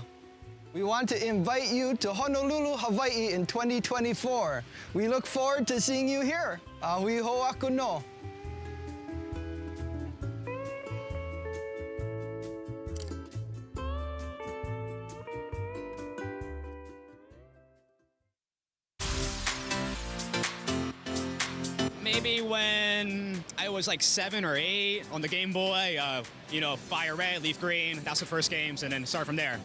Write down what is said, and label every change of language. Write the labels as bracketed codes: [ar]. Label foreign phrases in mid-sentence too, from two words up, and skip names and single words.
[en] We want to invite you to Honolulu, Hawaii in 2024. We look forward to seeing you here. [haw] Ahui ho aku no. [en] Maybe when I was like 7 or 8 on the Game Boy, you know, Fire Red, Leaf Green, that's the first games, and then start from there.